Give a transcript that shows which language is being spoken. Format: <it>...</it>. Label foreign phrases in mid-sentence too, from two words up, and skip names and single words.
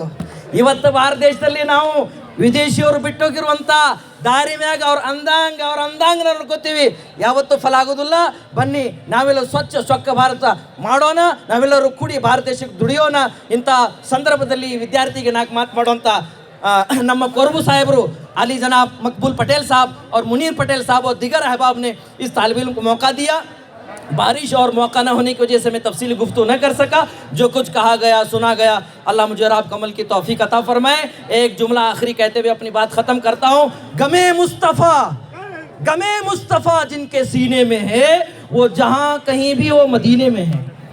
<kn>ಇವತ್ತು ಭಾರತ ದೇಶದಲ್ಲಿ ನಾವು ವಿದೇಶಿಯವರು ಬಿಟ್ಟೋಗಿರುವಂಥ ದಾರಿ ಮ್ಯಾಗ ಅವ್ರ ಅಂದಾಂಗ್ ನೋಡ್ಕೋತೀವಿ, ಯಾವತ್ತೂ ಫಲ ಆಗೋದಿಲ್ಲ। ಬನ್ನಿ ನಾವೆಲ್ಲ ಸ್ವಚ್ಛ ಭಾರತ ಮಾಡೋಣ, ನಾವೆಲ್ಲರೂ ಕೂಡಿ ಭಾರತ ದೇಶಕ್ಕೆ ದುಡಿಯೋಣ। ಇಂಥ ಸಂದರ್ಭದಲ್ಲಿ ವಿದ್ಯಾರ್ಥಿಗೆ ನಾಲ್ಕು ಮಾತು ಮಾಡುವಂಥ ನಮ್ಮ ಕೊರಬು</kn> <ur>صاحبرو علی جناب مقبول پٹیل صاحب اور منیر پٹیل صاحب اور دیگر احباب نے اس طالب علم کو موقع دیا. بارش اور موقع نہ ہونے کی وجہ سے میں تفصیلی گفتگو نہ کر سکا. جو کچھ کہا گیا سنا گیا، اللہ مجھے اور آپ کو عمل کی توفیق عطا فرمائے. ایک جملہ آخری کہتے ہوئے اپنی بات ختم کرتا ہوں۔ غمِ مصطفیٰ جن کے سینے میں ہے، وہ جہاں کہیں بھی وہ مدینے میں ہے.</ur>